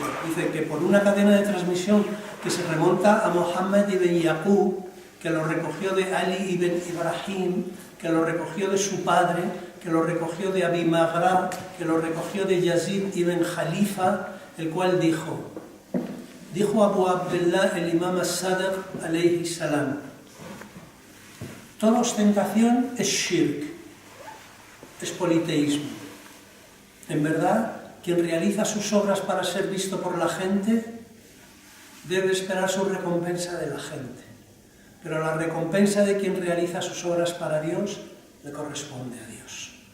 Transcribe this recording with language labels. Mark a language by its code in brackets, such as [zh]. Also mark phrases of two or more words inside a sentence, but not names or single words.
[es] Dice que por una cadena de transmisión que se remonta a Muhammad ibn Yaqub, que lo recogió de Ali ibn Ibrahim, que lo recogió de su padre, que lo recogió de Abi Maghra, que lo recogió de Yazid ibn Khalifa, el cual dijo Abu Abdullah el Imam as-Sadiq [ar] عليه السلام: [es] toda ostentación es shirk, es politeísmo. En verdad, quien realiza sus obras para ser visto por la gente debe esperar su recompensa de la gente, pero la recompensa de quien realiza sus obras para Dios le corresponde a Dios.